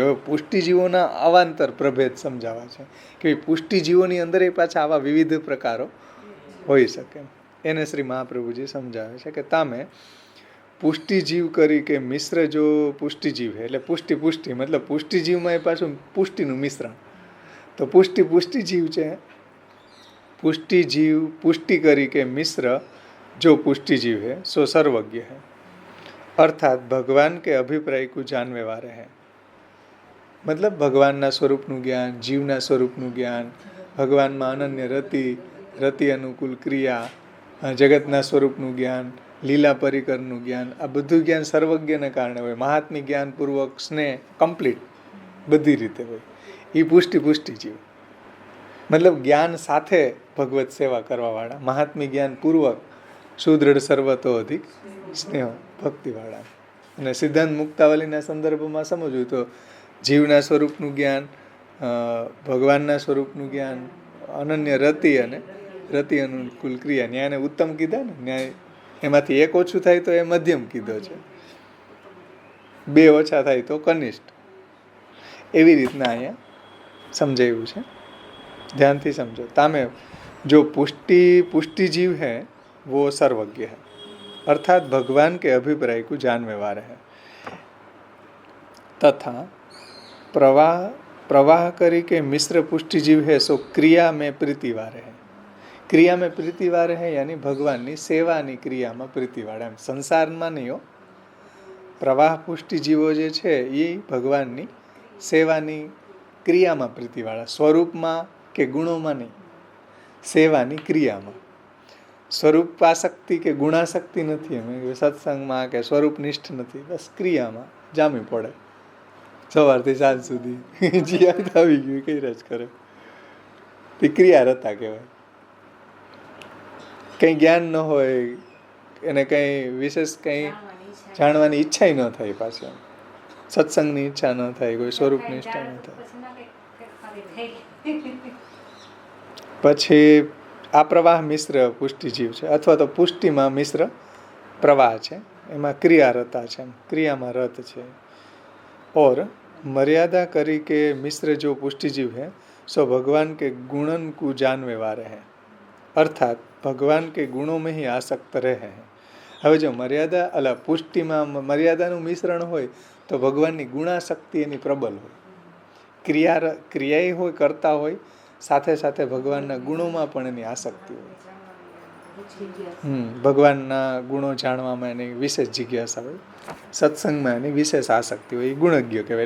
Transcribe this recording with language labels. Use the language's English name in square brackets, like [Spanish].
[Gujarati] હવે પુષ્ટિજીવોના અવાંતર પ્રભેદ સમજાવવા છે કે પુષ્ટિજીવોની અંદર એ પાછા આવા વિવિધ પ્રકારો હોઈ શકે. એને શ્રી મહાપ્રભુજી સમજાવે છે કે [Hindi] તામે પુષ્ટિજીવ કરી કે મિશ્ર જો પુષ્ટિજીવ હે [Gujarati] એટલે પુષ્ટિ મતલબ પુષ્ટિજીવમાં એ પાછું પુષ્ટિનું મિશ્રણ. તો પુષ્ટિજીવ છે. [Hindi] પુષ્ટિજીવ પુષ્ટિ કરી કે મિશ્ર જો પુષ્ટિजीव है सो सर्वज्ञ है, अर्थात भगवान के अभिप्राय को जानवे वाले हैं. [Gujarati] मतलब भगवानના સ્વરૂપનું જ્ઞાન, જીવના સ્વરૂપનું જ્ઞાન, ભગવાનમાં અનન્ય રતિ અનુકૂળ ક્રિયા, જગતના સ્વરૂપનું જ્ઞાન, લીલા પરિકરનું જ્ઞાન, આ બધું જ્ઞાન સર્વજ્ઞને કારણે હોય. મહાત્મી જ્ઞાનપૂર્વક સ્નેહ કમ્પ્લીટ બધી રીતે હોય. એ પુષ્ટિજીવ મતલબ જ્ઞાન સાથે ભગવત સેવા કરવાવાળા, મહાત્મી જ્ઞાનપૂર્વક સુદૃઢ સર્વતો અધિક સ્નેહ ભક્તિવાળા. અને સિદ્ધાંત મુક્તાવલીના સંદર્ભમાં સમજવું તો જીવના સ્વરૂપનું જ્ઞાન, ભગવાનના સ્વરૂપનું જ્ઞાન, અનન્ય રતિ અને રતિ અનુકૂળ ક્રિયા. ન્યાયને ઉત્તમ કીધા ને, ન્યાય એમાંથી એક ઓછું થાય તો એ મધ્યમ કીધો છે, 2 ઓછા થાય તો કનિષ્ઠ. એવી રીતના અહીંયા સમજાવ્યું છે. ध्यान થી समझो. [Hindi] तामे जो पुष्टिजीव है वो सर्वज्ञ है, अर्थात भगवान के अभिप्राय को जानने वाले हैं. तथा प्रवाह करी के मिश्र पुष्टि जीव है सो क्रिया में प्रीतिवार है. क्रिया में प्रीतिवार है यानी भगवानની [Gujarati] સેવાની ક્રિયામાં પ્રીતિવાળા. એમ સંસારમાં નહીં હો, પ્રવાહ પુષ્ટિ જીવો જે છે એ ભગવાનની સેવાની ક્રિયામાં પ્રીતિવાળા, સ્વરૂપમાં કે ગુણોમાં નહીં, સેવાની ક્રિયામાં. સ્વરૂપાસક્તિ કે ગુણાસક્તિ નથી, એમ સત્સંગમાં કે સ્વરૂપનિષ્ઠ નથી, બસ ક્રિયામાં જામી પડે સવારથી સાંજ સુધી. જે આવી ગયું કઈ જ કરે તે ક્રિયા રતા કહેવાય. કંઈ જ્ઞાન ન હોય, એને કંઈ વિશેષ કંઈ જાણવાની ઈચ્છા ન થાય, પાછી સત્સંગની ઈચ્છા ન થાય, કોઈ સ્વરૂપની ઈચ્છા ન થાય. પછી આ પ્રવાહ મિશ્ર પુષ્ટિ જીવ છે, અથવા તો પુષ્ટિમાં મિશ્ર પ્રવાહ છે, એમાં ક્રિયા રતા છે, ક્રિયામાં રત છે. [Hindi] और मर्यादा करी के मिश्र जो पुष्टि जीव है सो भगवान के गुणन को जानवे वाले हैं, अर्थात भगवान के गुणों में ही आसक्त रहे हैं. [Gujarati] હવે જો મર્યાદા પુષ્ટિમાં મર્યાદાનું મિશ્રણ હોય તો ભગવાનની ગુણાશક્તિ એની પ્રબલ હોય, ક્રિયાએ હોય, કરતા હોય, સાથે સાથે ભગવાનના ગુણોમાં પણ એની આસક્તિ હોય. ભગવાનના ગુણો જાણવામાં એની વિશેષ જિજ્ઞાસા હોય, સત્સંગમાં એની વિશેષ આસક્તિ હોય. એ ગુણજ્ઞ કહેવાય.